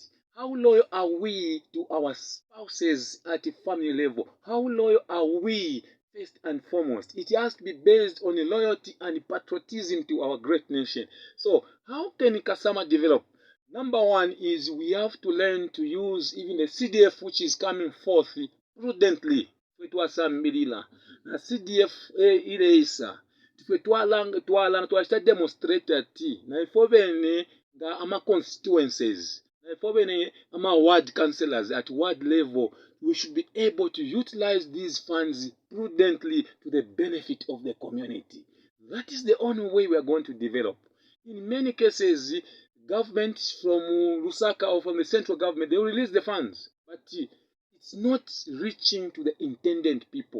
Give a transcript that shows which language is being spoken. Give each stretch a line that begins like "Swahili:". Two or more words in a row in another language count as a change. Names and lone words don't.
English: How loyal are we to our spouses at the family level? How loyal are we first and foremost? It has to be based on loyalty and patriotism to our great nation. So how can Kasama develop? Number one is we have to learn to use even the CDF which is coming forth prudently.
Bemba: Na CDF ileisa. Twashita demonstrate ati na ifo bene nga ama constituencies na ifo bene ama ward councillors
English: at ward level, we should be able to utilize these funds prudently to the benefit of the community. That is the only way we are going to develop. In many cases, governments from Lusaka or from the central government, they will release the funds, but it's not reaching to the intended people.